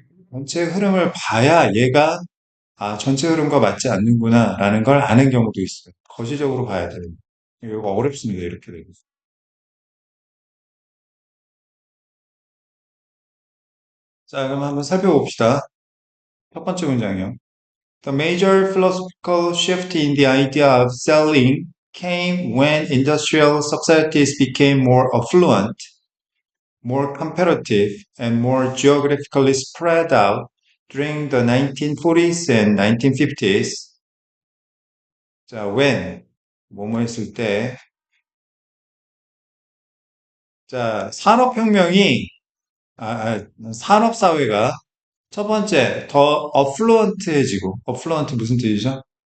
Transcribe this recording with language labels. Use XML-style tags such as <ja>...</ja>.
<ko>전체 흐름을 봐야 얘가 전체 흐름과 맞지 않는구나라는 걸 아는 경우도 있어요. 거시적으로 봐야 돼요. 이거 어렵습니다. 이렇게 되고. 자, 그럼 한번 살펴봅시다. 첫 번째 문장이요.</ko> <en>The major philosophical shift in the idea of selling came when industrial societies became more affluent, more competitive, and more geographically spread out during the 1940s and 1950s.</en> <ko>자, when, 뭐뭐 했을 때, 자, 산업혁명이, 산업사회가 첫 번째, 더 어플루언트해지고, 어플루언트 무슨 뜻이죠?</ko>